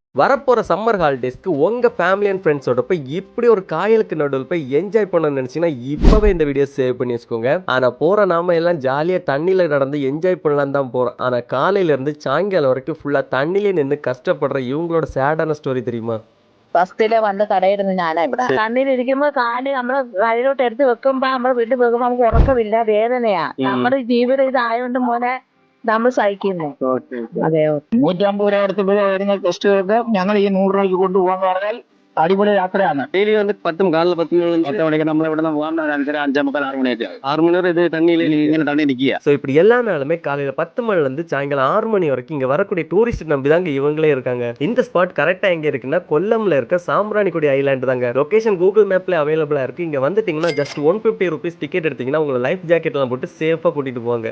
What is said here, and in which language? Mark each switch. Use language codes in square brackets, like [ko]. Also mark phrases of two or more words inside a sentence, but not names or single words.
[ta] வரப்போற சம்மர் ஹாலிடேஸ்க்கு உங்க [en] family and friends [ta] போய் இப்படி ஒரு காயலுக்கு நடுவில் போய் என்ஜாய் பண்ணணும்னு நினைச்சீங்கன்னா இப்பவே இந்த வீடியோ சேவ் பண்ணி வச்சுக்கோங்க. ஆனா போற நாம எல்லாம் ஜாலியா தண்ணியில நடந்து என்ஜாய் பண்ணலாம் தான் போறோம். ஆனா காலையில இருந்து சாயங்காலம் வரைக்கும் ஃபுல்லா தண்ணிலே நின்று கஷ்டப்படுற இவங்களோட [en] sad story [ta] தெரியுமா? [ml] ഫസ്റ്റിലെ വന്ന് കടയിടുന്നു ഞാനാ ഇവിടെ കണ്ണിലിരിക്കുമ്പോ കാല് നമ്മള് കയ്യിലോട്ട് എടുത്ത് വെക്കുമ്പോ നമ്മള് വീട്ടിൽ വെക്കുമ്പോ നമുക്ക് ഉറക്കമില്ല, വേദനയാ. നമ്മുടെ ജീവിതം ഇതായോണ്ട് മോനെ നമ്മൾ സഹിക്കുന്നു. അതെയോ 150 രൂപ അടുത്ത് വരുന്ന ടെസ്റ്റുകൾക്ക് ഞങ്ങൾ ഈ 100 രൂപയ്ക്ക് കൊണ്ടുപോകാന്ന് പറഞ്ഞാൽ അടിപൊളി യാത്രയാണ്. [ta] டெய்லி வந்து 10 காலையில் 10 மணி [ml] 10 മണിക്ക് നമ്മൾ ഇവിടെ നിന്ന് പോകാൻ 5:45 6 മണിയായിട്ട് [ta] 6 மணி நேரம் இது தண்ணியில [ml] ഇങ്ങനെ തണ്ണി നിൽക്കുക. [ta] ஸோ இப்படி எல்லா நாளுமே காலையில் 10 மணிலேருந்து சாயங்காலம் 6 மணி வரைக்கும் இங்கே வரக்கூடிய டூரிஸ்ட் நம்பி தாங்க இவங்களே இருக்காங்க. இந்த ஸ்பாட் கரெக்டாக எங்கே இருக்குன்னா கொல்லம்ல இருக்க சாம்பிராணிக்குடி ஐலாண்டு தாங்க. லொகேஷன் கூகுள் மேப்ல அவைலபிளாக இருக்குது. இங்கே வந்துட்டிங்கன்னா [en] just 150 rupees ticket [ta] எடுத்தீங்கன்னா உங்களை [en] life jacket [ta] போட்டு சேஃபாக கூட்டிகிட்டு போவாங்க.